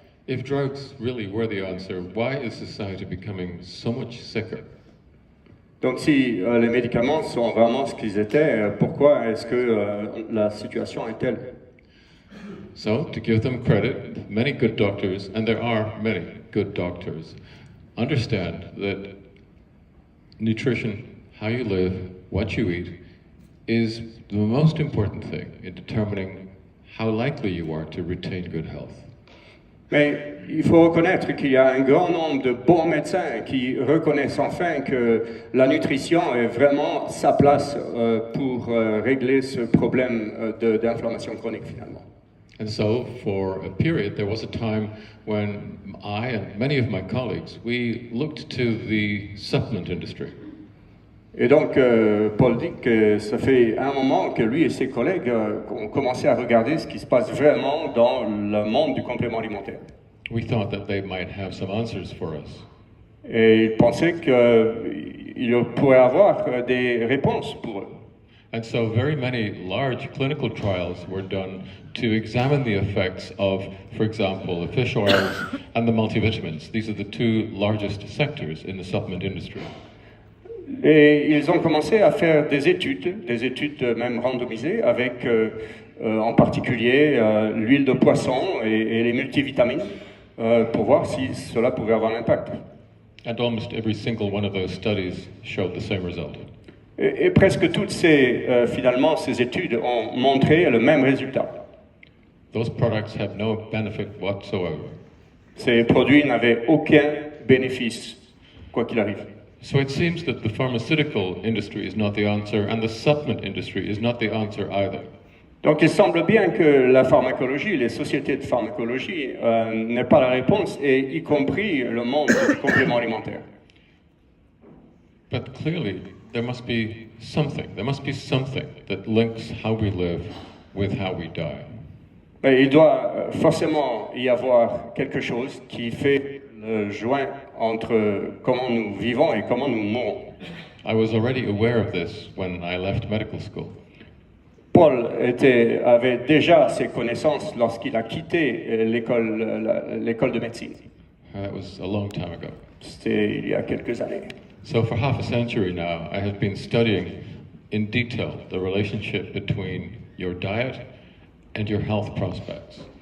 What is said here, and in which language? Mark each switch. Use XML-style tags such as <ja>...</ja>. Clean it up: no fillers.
<en>If drugs really were the answer, why is society becoming so much sicker?</en> <fr>Donc si les médicaments sont vraiment ce qu'ils étaient, pourquoi est-ce que la situation est telle?</fr> <en>So, to give them credit, many good doctors, and there are many good doctors, understand that nutrition, how you live, what you eat, is the most important thing in determining how likely you are to retain good health.</en> <fr>Mais il faut reconnaître qu'il y a un grand nombre de bons médecins qui reconnaissent enfin que la nutrition est vraiment sa place pour régler ce problème d'inflammation chronique finalement.</fr> <en>And so, for a period, there was a time when I and many of my colleagues, we looked to the supplement industry.</en> <fr>Et donc, Paul dit que ça fait un moment que lui et ses collègues ont commencé à regarder ce qui se passe vraiment dans le monde du complément alimentaire.</fr> <en>We thought that they might have some answers for us.</en> <fr>Et ils pensaient qu'il pourrait avoir des réponses pour eux.</fr> <en>And so very many large clinical trials were done to examine the effects of, for example, the fish oils and the multivitamins. These are the two largest sectors in the supplement industry.</en> <fr>Et ils ont commencé à faire des études même randomisées, avec en particulier l'huile de poisson et les multivitamines, pour voir si cela pouvait avoir un impact.</fr> <en>And almost every single one of those studies showed the same result.</en> <fr>Et presque toutes finalement, ces études ont montré le même résultat.</fr> <en>Those products have no benefit whatsoever.</en> <fr>Ces produits n'avaient aucun bénéfice, quoi qu'il arrive.</fr> <en>So it seems that the pharmaceutical industry is not the answer, and the supplement industry is not the answer either.</en> <fr>Donc il semble bien que la pharmacologie, les sociétés de pharmacologie, n'est pas la réponse, et y compris le monde du complément alimentaire.</fr> <en>But clearly, there must be something. There must be something that links how we live with how we die.</en> <fr>Mais il doit forcément y avoir quelque chose qui fait le joint entre comment nous vivons et comment nous mourons.</fr> <en>I was already aware of this when I left medical school.</en> <fr>Paul avait déjà ces connaissances lorsqu'il a quitté l'école de médecine.</fr> <en>That was a long time ago.</en> <fr>C'était il y a quelques années.</fr> <en>So for half a century now, I have been studying in detail the relationship between your diet and your health prospects.</en>